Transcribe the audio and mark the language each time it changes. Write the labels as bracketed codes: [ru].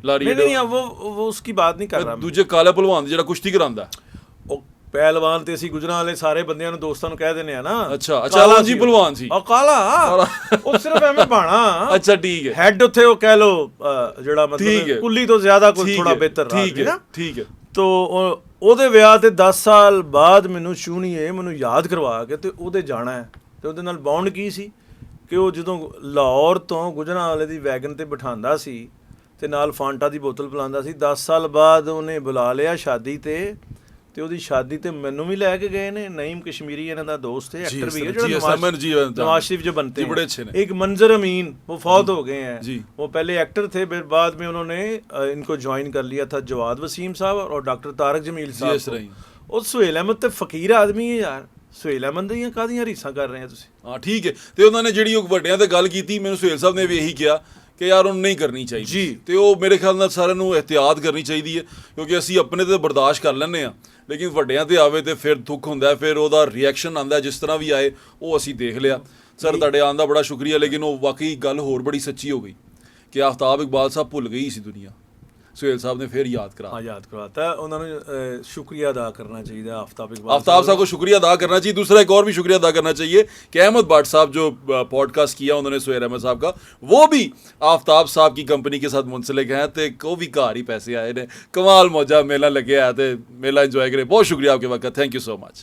[pa] ਨਹੀਂ ਉਹ ਉਸकी [hi] बात नहीं कर रहा। [pa] ਦੂਜੇ ਕਾਲੇ ਪਹਿਲਵਾਨ ਜਿਹੜਾ ਕੁਸ਼ਤੀ ਕਰਾਉਂਦਾ, ਉਹ ਪਹਿਲਵਾਨ ਤੇ ਅਸੀਂ ਗੁਜਰਾਂ ਵਾਲੇ ਸਾਰੇ ਬੰਦਿਆਂ ਨੂੰ ਦੋਸਤਾਂ ਨੂੰ ਕਹਿ ਦਿੰਦੇ ਆ ਨਾ। ਅੱਛਾ ਜੀ ਪਹਿਲਵਾਨ ਸੀ ਉਹ ਕਾਲਾ, ਉਹ ਸਿਰਫ ਐਵੇਂ ਬਾਣਾ। ਅੱਛਾ ਠੀਕ ਹੈ। ਹੈਡ ਉੱਥੇ ਉਹ ਕਹਿ ਲੋ ਜਿਹੜਾ ਮਤਲਬ ਕੁੱਲੀ ਤੋਂ ਜ਼ਿਆਦਾ ਕੋਈ ਥੋੜਾ ਬਿਹਤਰ ਰਹਾ ਸੀ ਨਾ। ਠੀਕ ਹੈ। ਤੋ ਉਹਦੇ ਵਿਆਹ ਤੇ 10 ਸਾਲ ਬਾਅਦ ਮੈਨੂੰ ਸ਼ੂਨੀਏ ਮੈਨੂੰ ਯਾਦ ਕਰਵਾ ਕੇ ਤੇ ਉਹਦੇ ਜਾਣਾ ਹੈ। ਤੇ ਉਹਦੇ ਨਾਲ ਬੌਂਡ ਕੀ ਸੀ ਕਿ ਉਹ ਜਦੋਂ ਲਾਹੌਰ ਤੋਂ ਗੁਜਰਾਂ ਵਾਲੇ ਦੀ ਵੈਗਨ ਤੇ ਬਿਠਾਉਂਦਾ ਸੀ ਤੇ ਨਾਲ ਫਾਂਟਾ ਦੀ ਬੋਤਲ ਪਿਲਾਉਂਦਾ ਸੀ। 10 ਸਾਲ ਬਾਅਦ ਉਹਨੇ ਬੁਲਾ ਲਿਆ ਸ਼ਾਦੀ ਤੇ ਉਹਦੀ ਸ਼ਾਦੀ ਤੇ ਮੈਨੂੰ ਵੀ ਲੈ ਕੇ ਗਏ ਨੇ। ਨਈਮ ਕਸ਼ਮੀਰੀ ਇਹਨਾਂ ਦਾ ਦੋਸਤ ਹੈ, [hi] एक्टर भी है, जो नवाज शरीफ जो बनते हैं। एक मंजर अमीन, वो फौत हो गए हैं। वो पहले एक्टर थे, फिर बाद में उन्होंने इनको ज्वाइन कर लिया था जवाद वसीम साहब और डॉक्टर तारक जमील साहब। और सुहेल अहमद तो फकीर आदमी है यार। [pa] ਸੁਹੇਲ ਅਹਿਮਦ ਦੀਆਂ ਕਾਹਦੀਆਂ ਰੀਸਾਂ ਕਰ ਰਹੇ ਆ ਤੁਸੀਂ? ਹਾਂ ਠੀਕ ਹੈ। ਤੇ ਉਹਨਾਂ ਨੇ ਜਿਹੜੀ ਉਹ ਵੱਡਿਆਂ ਤੇ ਗੱਲ ਕੀਤੀ, ਮੈਨੂੰ ਸੁਹੇਲ ਸਾਹਿਬ ਨੇ ਵੀ ਇਹੀ ਕਿਹਾ ਕਿ ਯਾਰ ਉਹਨੂੰ ਨਹੀਂ ਕਰਨੀ ਚਾਹੀਦੀ ਜੀ। ਤੇ ਉਹ ਮੇਰੇ ਖਿਆਲ ਨਾਲ ਸਾਰਿਆਂ ਨੂੰ ਇਹਤਿਆਤ ਕਰਨੀ ਚਾਹੀਦੀ ਹੈ, ਕਿਉਂਕਿ ਅਸੀਂ ਆਪਣੇ ਤੇ ਬਰਦਾਸ਼ਤ ਕਰ ਲੈਂਦੇ ਹਾਂ, ਲੇਕਿਨ ਵੱਡਿਆਂ ਤੇ ਆਵੇ ਤੇ ਫਿਰ ਦੁੱਖ ਹੁੰਦਾ, ਫਿਰ ਉਹਦਾ ਰਿਐਕਸ਼ਨ ਆਉਂਦਾ ਜਿਸ ਤਰ੍ਹਾਂ ਵੀ ਆਏ। ਉਹ ਅਸੀਂ ਦੇਖ ਲਿਆ। ਸਰ ਤੁਹਾਡੇ ਆਉਣ ਦਾ ਬੜਾ ਸ਼ੁਕਰੀਆ, ਲੇਕਿਨ ਉਹ ਵਾਕਈ ਗੱਲ ਹੋਰ ਬੜੀ ਸੱਚੀ ਹੋ ਗਈ ਕਿ ਆਫਤਾਬ ਇਕਬਾਲ ਸਾਹਿਬ ਭੁੱਲ ਗਈ ਸੀ ਦੁਨੀਆ। ਸੁਹੇਲ ਸਾਹਿਬ ਨੇ ਫਿਰ ਯਾਦ [hi] करवाता उन्होंने शुक्रिया अदा करना चाहिए आफताब साहब को, शुक्रिया अदा करना चाहिए। दूसरा एक और भी शुक्रिया अदा करना चाहिए कि अहमद भट्ट साहब जो पॉडकास्ट किया उन्होंने सुहेल अहमद साहब का, वो भी आफताब साहब की कंपनी के साथ मुंसलिक हैं, तो वो भी घर ही पैसे आए ने। कमाल मौजा मेला लगे है, तो मेला इंजॉय करें। बहुत शुक्रिया आपके वक्त, [en] Thank you so much.